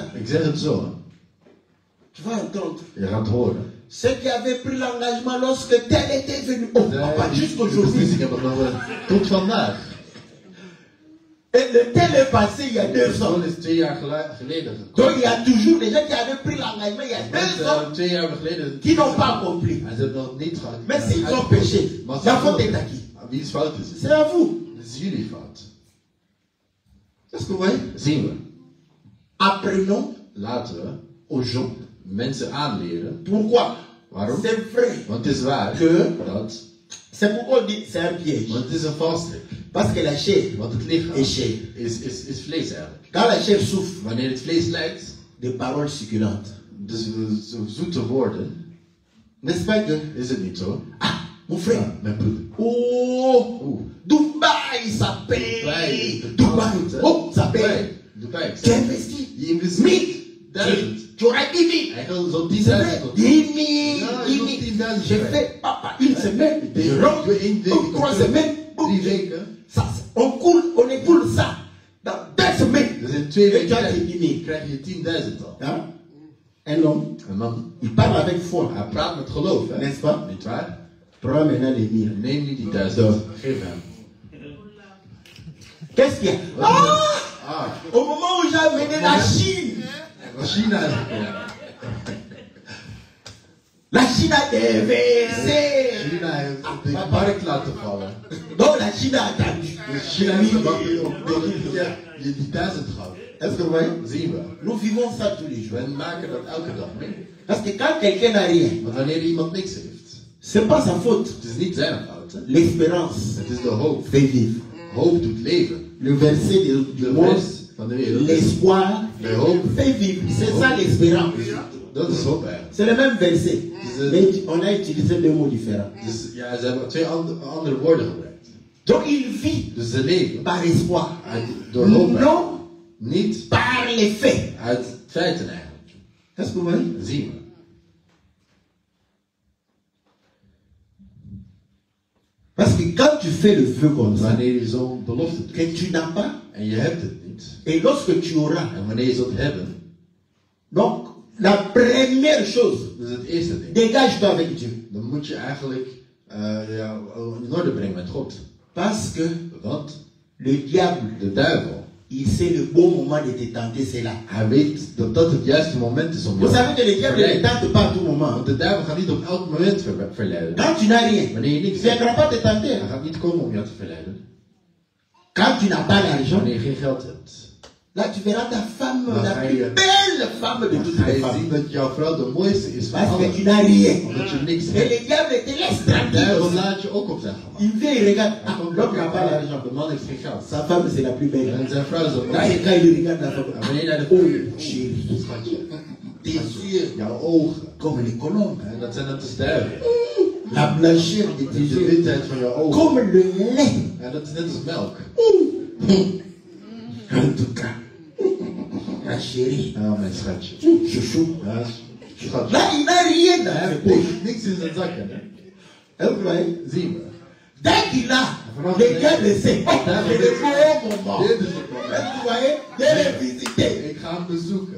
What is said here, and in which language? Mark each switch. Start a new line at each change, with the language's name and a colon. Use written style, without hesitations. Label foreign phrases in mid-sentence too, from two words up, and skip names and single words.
Dutch: Ik zeg het zo. Hè.
French: Tu vas entendre.
Dutch: Je gaat horen.
French: Ceux qui avaient pris l'engagement lorsque tel était venu. Oh, pas
Dutch: De
French: jusqu'aujourd'hui.
Dutch: beslissing hebben nog tot vandaag.
French: Et le tel est passé il y a 2 ans.
Dutch: Dat is 2 jaar geleden gekomen.
French: Donc il y a toujours des gens qui avaient pris l'engagement il y a 2 ans
Dutch: Mensen 2 jaar geleden.
French: qui n'ont pas accompli.
Dutch: En ze hebben nog niet gehad.
French: Mais s'ils ont péché,
Dutch: Maar
French: la faute est à qui?
Dutch: Wie is fout is het?
French: C'est à vous.
Dutch: Het is jullie fout.
French: Est-ce que vous voyez?
Dutch: Zien we.
French: apprenons
Dutch: Laten we
French: aux gens.
Dutch: mensen aanleren.
French: Pourquoi?
Dutch: Waarom?
French: C'est vrai.
Dutch: Want het is waar
French: Que
Dutch: dat.
French: c'est pourquoi on dit c'est un piège.
Dutch: Want het is een valstrik.
French: Parce que la chair
Dutch: Want het lichaam
French: est chair.
Dutch: is vlees eigenlijk.
French: Quand la chair souffre,
Dutch: Wanneer het vlees lijdt,
French: des paroles succulentes.
Dutch: dus zoete woorden,
French: N'est-ce pas que?
Dutch: is het niet zo?
French: Ah, mon frère.
Dutch: Ja, mijn broeder.
French: Oh, Dubaï, ça paye. Dubaï, oh, ça paye. Dubai. Tu investis.
Dutch: Je investeert 1000.
French: Tu auras 10 000.
Dutch: Hij gaat zo'n 10 10.000. 000. Ja, 10 000. 10.000.
French: J'ai fait, papa, une semaine. Je rentre. 3 semaines.
Dutch: 3 weken.
French: Ça, on écoule ça. Dans 2 semaines.
Dutch: Dus in 2
French: Et tu as
Dutch: weken
French: tes 10 000.
Dutch: krijg je 10.000 al.
French: Hein? Un homme,
Dutch: Een man,
French: il parle avec foi.
Dutch: hij praat met geloof, hè?
French: N'est-ce pas?
Dutch: Niet waar?
French: Prends maintenant les 1000.
Dutch: Neem niet die 1000. Geef hem.
French: Qu'est-ce qu'il y a? Ah, Au moment où j'ai amené la Chine,
Dutch: China. Ja.
French: la Chine a déversé.
Dutch: China heeft de markt laten vallen.
French: Donc la Chine a attendu.
Dutch: Dus China heeft gewacht op je die 1000 gaf.
French: Est-ce que vous voyez?
Dutch: Zien we.
French: Nous vivons ça tous les jours.
Dutch: We maken dat elke dag mee.
French: Parce que quand quelqu'un n'a rien,
Dutch: Want wanneer iemand niks heeft,
French: c'est pas sa faute.
Dutch: het is niet zijn fout. Hè?
French: L'espérance
Dutch: Het is de hoop.
French: fait vivre.
Dutch: Hoop doet leven.
French: Le verset du
Dutch: De
French: monde,
Dutch: vers van de wereld.
French: l'espoir
Dutch: De hoop.
French: fait vivre. C'est ça l'espérance.
Dutch: Dat is hoop eigenlijk.
French: C'est le même verset. Mais on a utilisé deux mots différents.
Dutch: Dus ja, ze hebben twee andere woorden gebruikt.
French: Donc il vit
Dutch: Dus ze leven
French: par espoir.
Dutch: door hoop.
French: Non
Dutch: Niet
French: par les faits.
Dutch: uit feiten eigenlijk.
French: Est-ce que vous voyez?
Dutch: Zien we.
French: Parce que quand tu fais le vœu comme ça,
Dutch: Wanneer je zo'n belofte doet
French: que tu n'as pas,
Dutch: en je hebt het niet.
French: et lorsque tu auras,
Dutch: En wanneer je zult hebben.
French: donc la première chose,
Dutch: Dus het eerste ding.
French: dégage-toi avec Dieu.
Dutch: Dan moet je eigenlijk in orde brengen met God.
French: Parce que
Dutch: Want
French: le diable,
Dutch: de duivel,
French: il sait le bon moment de te tenter, c'est là.
Dutch: hij weet dat dat het juiste moment is om
French: Vous
Dutch: jou
French: savez que le diable ne
Dutch: verleiden.
French: tente pas à tout moment.
Dutch: Want de duivel gaat niet op elk moment verleiden.
French: Quand tu n'as rien,
Dutch: Wanneer je
French: il
Dutch: niks
French: ne
Dutch: hebt,
French: viendra pas te tenter.
Dutch: hij gaat niet komen om jou te verleiden.
French: Quand tu n'as pas d'argent,
Dutch: Wanneer je geen geld hebt,
French: là tu verras ta femme,
Dutch: Dan
French: la
Dutch: ga
French: plus
Dutch: je-
French: belle femme de
Dutch: dan
French: toutes
Dutch: ga
French: les
Dutch: je
French: femmes.
Dutch: zien dat jouw vrouw de mooiste is van
French: Parce que tu
Dutch: allen.
French: n'as rien.
Dutch: Omdat je niks
French: Et
Dutch: hebt.
French: le diable te laisse
Dutch: De
French: tranquille.
Dutch: duivel
French: aussi.
Dutch: laat je ook op zijn gemak.
French: Il vient, il regarde.
Dutch: Hij
French: Ah,
Dutch: komt
French: l'homme
Dutch: ook
French: n'a pas l'argent.
Dutch: de man heeft geen geld.
French: Sa femme, c'est la plus belle.
Dutch: En zijn vrouw is ook
French: Quand il regarde la femme,
Dutch: En wanneer hij de
French: oh, chérie,
Dutch: schatje,
French: tes yeux,
Dutch: jouw ogen,
French: comme les colombes.
Dutch: en dat zijn net als duiven.
French: La blancheur de tes
Dutch: De
French: yeux,
Dutch: witheid van jouw ogen.
French: comme le lait.
Dutch: En dat is net als melk.
French: En tout cas, ma chérie,
Dutch: Ja, mijn schatje.
French: chouchou.
Dutch: Ja, schatje.
French: Là, il n'a rien dans
Dutch: Hij
French: ses
Dutch: heeft
French: poches.
Dutch: niks in zijn zakken, hè.
French: Hein, vous voyez?
Dutch: Zien we.
French: Dès qu'il a, le diable sait. Oh, c'est le bon moment.
Dutch: Dit is het moment.
French: Vous voyez? De les visiter.
Dutch: Ik ga hem bezoeken.